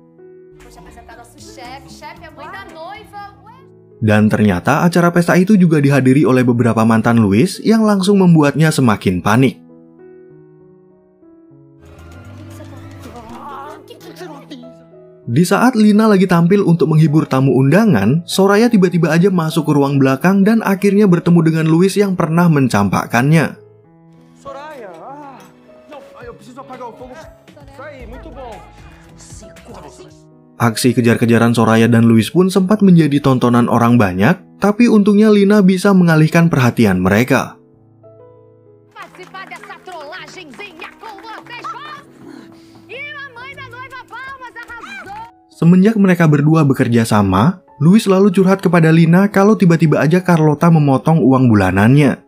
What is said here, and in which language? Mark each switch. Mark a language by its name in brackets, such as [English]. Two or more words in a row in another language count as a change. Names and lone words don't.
[Indonesian] Dan ternyata acara pesta itu juga dihadiri oleh beberapa mantan Louis yang langsung membuatnya semakin panik. Di saat Lina lagi tampil untuk menghibur tamu undangan, Soraya tiba-tiba aja masuk ke ruang belakang dan akhirnya bertemu dengan Louis yang pernah mencampakkannya. [Portuguese] Soraya, eu preciso apagar o fogo. Sai, muito bom. [Indonesian] Aksi kejar-kejaran Soraya dan Louis pun sempat menjadi tontonan orang banyak, tapi untungnya Lina bisa mengalihkan perhatian mereka. Semenjak mereka berdua bekerja sama, Luis lalu curhat kepada Lina kalau tiba-tiba aja Carlota memotong uang bulanannya.